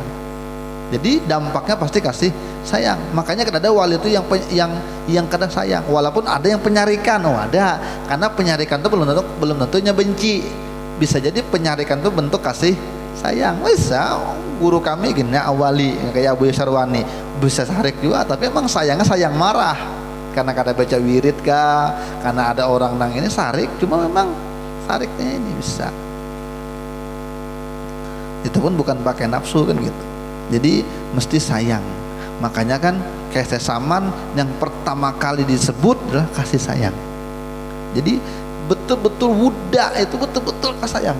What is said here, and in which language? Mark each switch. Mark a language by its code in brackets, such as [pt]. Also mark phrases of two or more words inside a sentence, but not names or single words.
[bjn] Jadi dampaknya pasti kasih sayang. Makanya ada wali itu yang kadang sayang, walaupun ada yang penyarikan. Oh ada, karena penyarikan itu belum tentunya benci. Bisa jadi penyarikan itu bentuk kasih sayang. Bisa guru kami gini awali kayak Abu Sarwani bisa sarik juga, tapi emang sayangnya sayang marah karena kada baca wirid kah, karena ada orang nang ini sarik, cuma memang sariknya ini bisa. Itu pun bukan pakai nafsu kan gitu. Jadi mesti sayang. Makanya kan kayak sesaman yang pertama kali disebut adalah kasih sayang. Jadi betul-betul wudda itu betul-betul kasih sayang.